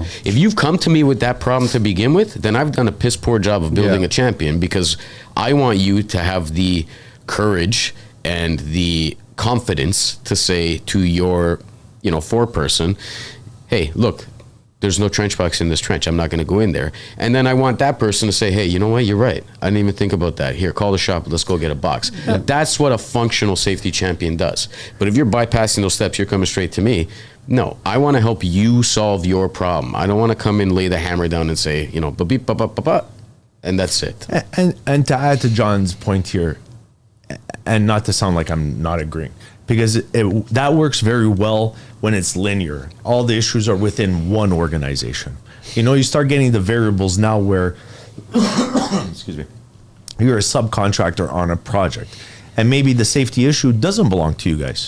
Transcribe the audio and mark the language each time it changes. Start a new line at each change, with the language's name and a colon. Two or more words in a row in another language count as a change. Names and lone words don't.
English: If you've come to me with that problem to begin with, then I've done a piss poor job of building a champion, because I want you to have the courage and the confidence to say to your, foreperson, hey, look, there's no trench box in this trench. I'm not going to go in there. And then I want that person to say, hey, you know what? You're right. I didn't even think about that. Here, call the shop. Let's go get a box. Yeah. That's what a functional safety champion does. But if you're bypassing those steps, you're coming straight to me. No, I want to help you solve your problem. I don't want to come in, lay the hammer down and say, ba-beep, ba-ba-ba-ba, and that's it. And to add to John's point here, and not to sound like I'm not agreeing, because that works very well when it's linear. All the issues are within one organization. You start getting the variables now where, excuse me, you're a subcontractor on a project, and maybe the safety issue doesn't belong to you guys.